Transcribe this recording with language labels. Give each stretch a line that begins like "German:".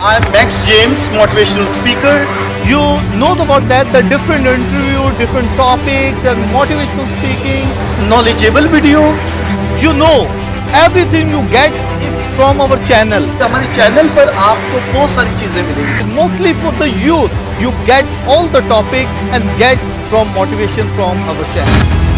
English: I'm Max James, motivational speaker. You know about that, the different interview, different topics and motivational speaking, knowledgeable video. You know, everything you get from our channel.
Hindi: हमारे channel पर आपको बहुत सारी चीजें मिलेंगी.
English: Mostly for the youth, you get all the topic and get from motivation from our channel.